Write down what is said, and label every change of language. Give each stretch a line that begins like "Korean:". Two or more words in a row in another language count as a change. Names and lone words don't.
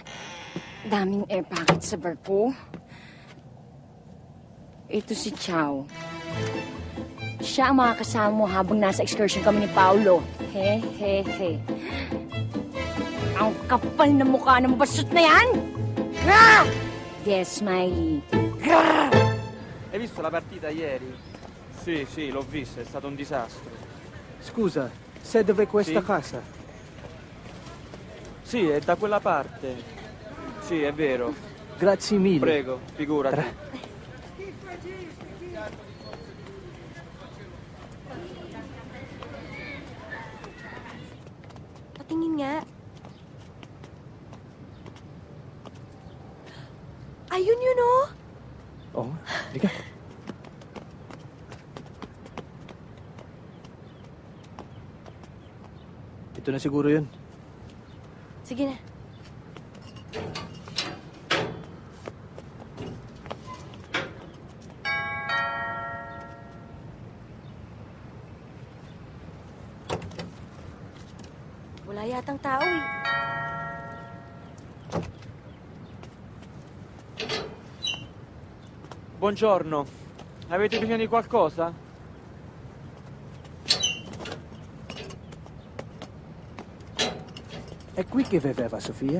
Filipino: Daming
English: air packet
Filipino: sa barko. Ito si Chow. Siya ang makakasama mo habang nasa excursion kami ni Paolo. He. Ang kapal na mukha ng basot na yan!
English: Grah! Yes, Smiley. Grah!
Italian: Hai visto la partita ieri? Sì, l'ho vista, è stato un disastro. Scusa, sei dove questa Sì? casa? Sì, è da quella parte. Sì, è vero. Grazie mille. Prego, figurati. Tra.
Filipino: Patingin nga. Ayun yun, oh. Oo, halika. Ito na siguro yun. Sige na. Wala yatang tao eh.
Italian: Buongiorno. Avete bisogno di qualcosa? È qui che viveva Sofia?